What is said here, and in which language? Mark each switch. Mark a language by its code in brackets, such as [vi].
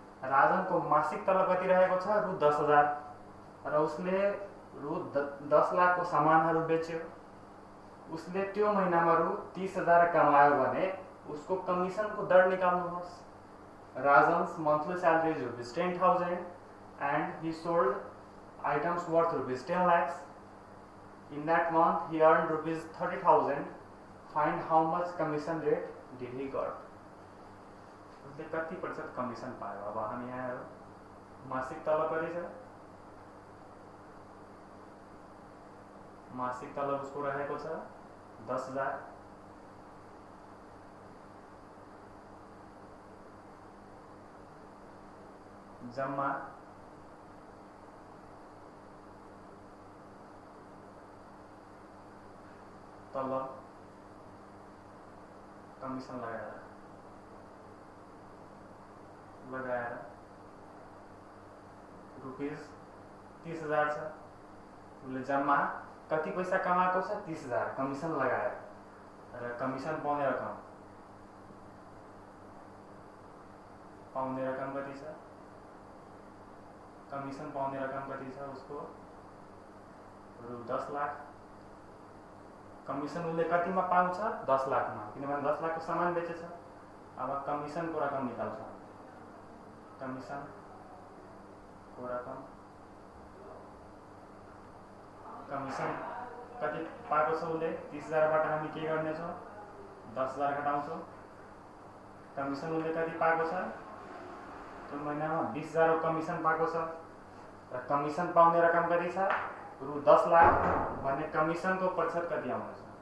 [ne] राजन को मासिक तलब कति रहेको छ? रु 10,000 र उसले रु 10 लाख को सामानहरु बेच्यो। उसले त्यो महिनामा रु 30,000 कमायो भने उसको कमीशन को दर निकाल्नुहोस्। [en] Rajan's monthly salary is rupees 10,000 and he sold items worth rupees 10 lakhs. In that month he earned rupees 30,000. Find how much commission rate did he got? [ne] उसले कति प्रतिशत कमिशन पायो? अब हामी यहाँ मासिक तलब कति छ? मासिक तलब उसको रहेको छ 10,000 जम्मा तलब कमिशन लगाएर रुपीस 30,000 छ। उसले जम्मा कति पैसा कमाएको छ? 30,000 कमिशन लगाएर र कमिशन पाउने रकम कति छ? कमिशन पाउने रकम कति छ उसको? रु 10 लाख। कमिशन उसले कतिमा पाउँछ? 10 लाखमा, किनभने 10 लाख को सामान बेचेछ। अब कमिशन को रकम निकाल्छौं। कमिशन को रकम कमिसन कति पाएको छ उसले 30,000 बाट हामी के गर्नेछौँ 10,000 घटाउँछौँ कमिसन उसले कति पाएको छ त्यो महिनामा 20,000 कमिसन पाएको छ र कमिसन पाउने रकम कति छ रु 10 लाख भने कमिसनको प्रतिशत कति आउँछ